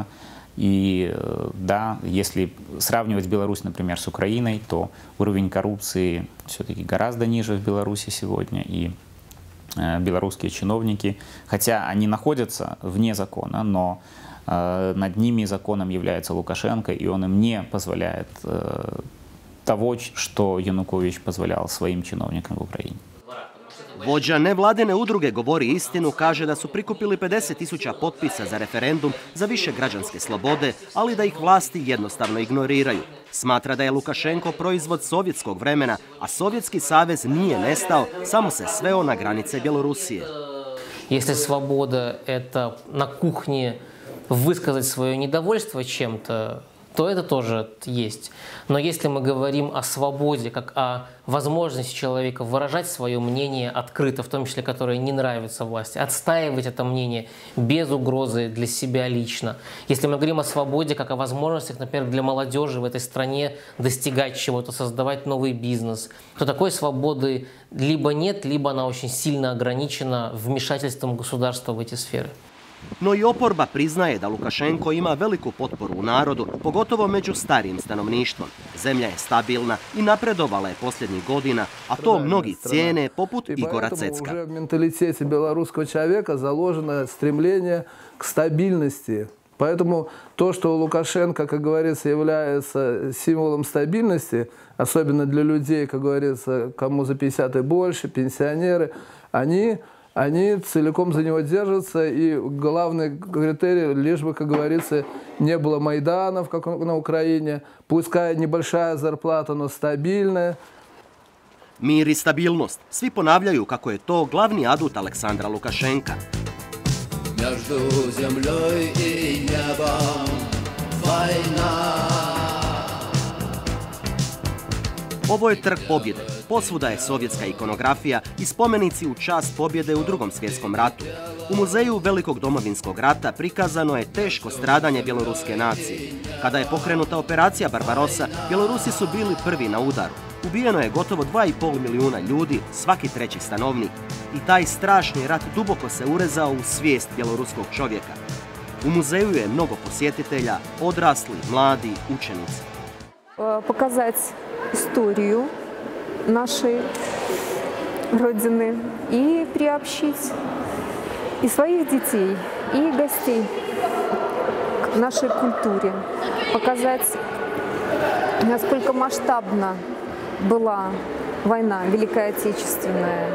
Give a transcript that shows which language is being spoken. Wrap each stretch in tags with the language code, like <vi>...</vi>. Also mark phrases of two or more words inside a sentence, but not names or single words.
<ru>И да, если сравнивать Беларусь, например, с Украиной, то уровень коррупции все-таки гораздо ниже в Беларуси сегодня. И белорусские чиновники, хотя они находятся вне закона, но над ними законом является Лукашенко, и он им не позволяет того, что Янукович позволял своим чиновникам в Украине.</ru> <hr>Vođa nevladine udruge Govori istinu kaže da su prikupili 50.000 potpisa za referendum za više građanske slobode, ali da ih vlasti jednostavno ignoriraju. Smatra da je Lukašenko proizvod sovjetskog vremena, a Sovjetski savez nije nestao, samo se sveo na granice Bjelorusije.</hr> <ru>Если свобода – это на кухне высказать свое недовольство чем-то, то это тоже есть. Но если мы говорим о свободе, как о возможности человека выражать свое мнение открыто, в том числе, которое не нравится власти, отстаивать это мнение без угрозы для себя лично. Если мы говорим о свободе, как о возможностях, например, для молодежи в этой стране достигать чего-то, создавать новый бизнес, то такой свободы либо нет, либо она очень сильно ограничена вмешательством государства в эти сферы.</ru> <hr>No i oporba priznaje da Lukašenko ima veliku potporu u narodu, pogotovo među starijim stanovništvom. Zemlja je stabilna i napredovala je posljednjih godina, a to mnogi cijene poput Igora Cecka.</hr> <ru>Уже в менталитете белорусского человека заложено стремление к стабильности. Поэтому то, что Лукашенко, как говорится, является символом стабильности, особенно для людей, как говорится, кому за 50 и больше, пенсионеры, они целиком за него держатся, и главный критерий, лишь бы, как говорится, не было Майданов, как на Украине, пускай небольшая зарплата, но стабильная.</ru> <hr>Mir i stabilnost. Svi ponavljaju kako je to glavni adut Aleksandra Lukašenka.</hr> <ru>Между землей и небом война.</ru> <hr>Ovo je trg pobjede. Posvuda je sovjetska ikonografija i spomenici u čast pobjede u Drugom svjetskom ratu. U muzeju Velikog domovinskog rata prikazano je teško stradanje bjeloruske nacije. Kada je pokrenuta operacija Barbarossa, Bjelorusi su bili prvi na udaru. Ubijeno je gotovo 2,5 milijuna ljudi, svaki treći stanovnik. I taj strašni rat duboko se urezao u svijest bjeloruskog čovjeka. U muzeju je mnogo posjetitelja, odrasli, mladi, učenici.</hr> <ru>Показать историю нашей Родины и приобщить и своих детей, и гостей к нашей культуре. Показать, насколько масштабна была война Великая Отечественная.</ru>